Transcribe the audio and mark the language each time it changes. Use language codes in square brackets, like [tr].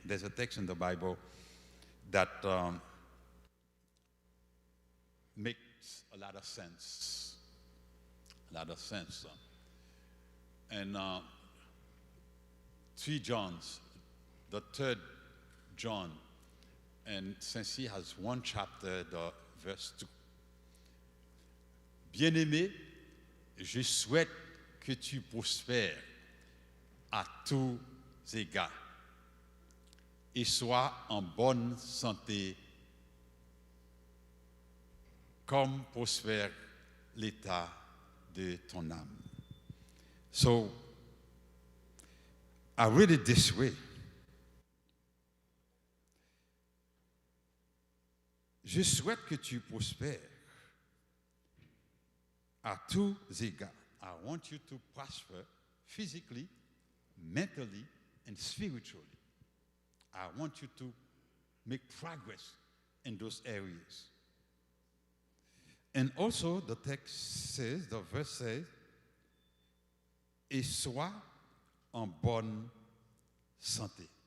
[en] There's a text in the Bible that makes a lot of sense. A lot of sense. And 3 Johns, the 3rd John, and since he has one chapter, the verse 2. [fr] Bien-aimé, je souhaite que tu prospères à tous égards et sois en bonne santé comme prospère l'état de ton âme. [en] So, I read it this way. [fr] Je souhaite que tu prospères à tous égards. [en] I want you to prosper physically, mentally, and spiritually. I want you to make progress in those areas. And also the text says, the verse says, [fr] et sois en bonne santé.